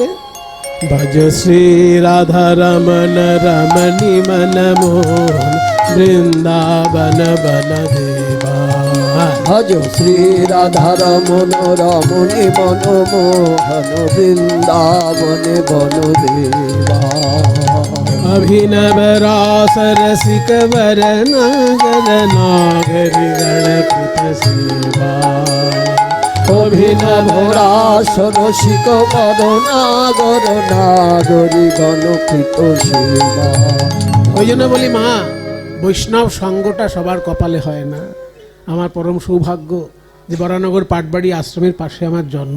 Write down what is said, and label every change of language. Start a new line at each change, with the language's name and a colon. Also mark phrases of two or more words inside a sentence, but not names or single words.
Braj: भज श्री राधा रमण रमणी मन मोहन वृन्दावन वन देवा। भज श्री राधा रमण रमणी मन मोहन वृन्दावने वन देवा। अभिनव रास रसिक वर नागर नागरी गणपत सेवा। अभिनव रास रसिक पद नागर नागरी गणकृत सेवा।
Bangla: ওই জন্য বলি মা, বৈষ্ণব সঙ্গটা সবার কপালে হয় না। আমার পরম সৌভাগ্য যে বরানগর পাটবাড়ি আশ্রমের পাশে আমার জন্ম।